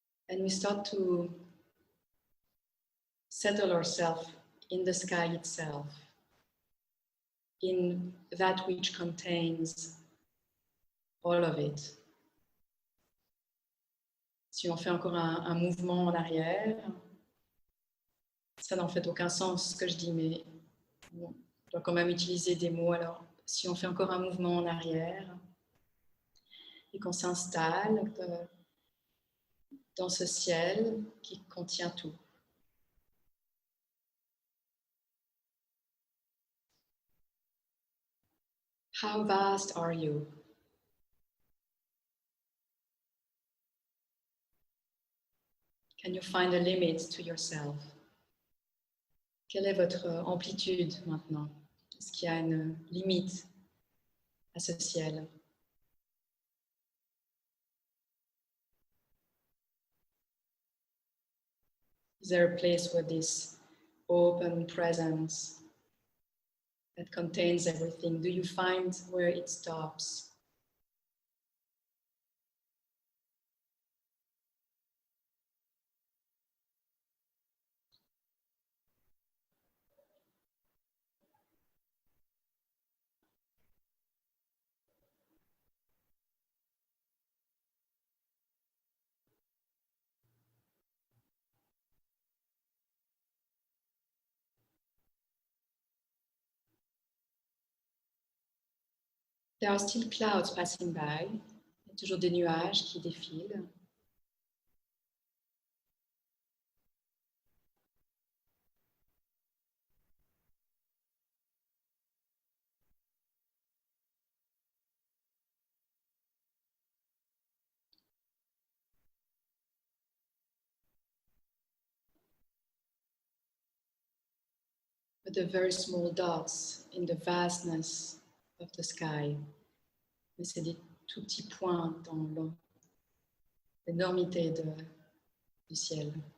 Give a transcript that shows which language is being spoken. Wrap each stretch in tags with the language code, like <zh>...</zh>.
<en>And we start to settle ourselves in the sky itself, in that which contains all of it.</en> <fr>Si on fait encore un mouvement en arrière, ça n'en fait aucun sens ce que je dis, mais bon, je dois quand même utiliser des mots. Alors, si on fait encore un mouvement en arrière et qu'on s'installe dans ce ciel qui contient tout.</fr> <en>How vast are you? Can you find a limit to yourself?</en> <fr>Quelle est votre amplitude maintenant? Est-ce qu'il y a une limite à ce ciel?</fr> <en>Is there a place where this open presence that contains everything, do you find where it stops? There are still clouds passing by.</en> <fr>Il y a toujours des nuages qui défilent.</fr> <en>But the very small dots in the vastness of the sky.</en> <fr>Mais c'est des tout petits points dans l'énormité du ciel.</fr>